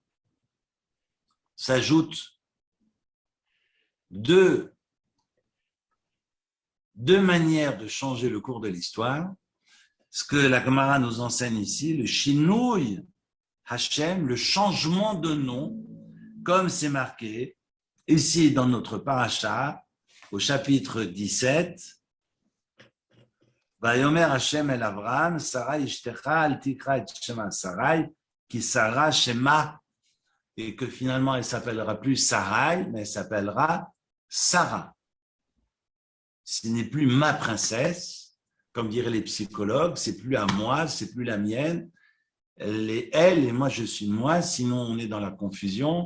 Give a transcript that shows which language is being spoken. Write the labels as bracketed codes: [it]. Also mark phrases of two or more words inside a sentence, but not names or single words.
[fr] S'ajoutent deux manières de changer le cours de l'histoire. Ce que la Gemara nous enseigne ici, le [he] שינוי השם, [fr] le changement de nom, comme c'est marqué ici dans notre paracha, au chapitre 17, [he] ויאמר ה' אל אברם שרי אשתך לא תקרא את שמה שרי כי שרה שמה, [fr] et que finalement elle s'appellera plus Sarai, mais elle s'appellera Sarah. Ce n'est plus ma princesse, comme diraient les psychologues, c'est plus à moi, c'est plus la mienne. Elle est elle et moi je suis moi, sinon on est dans la confusion.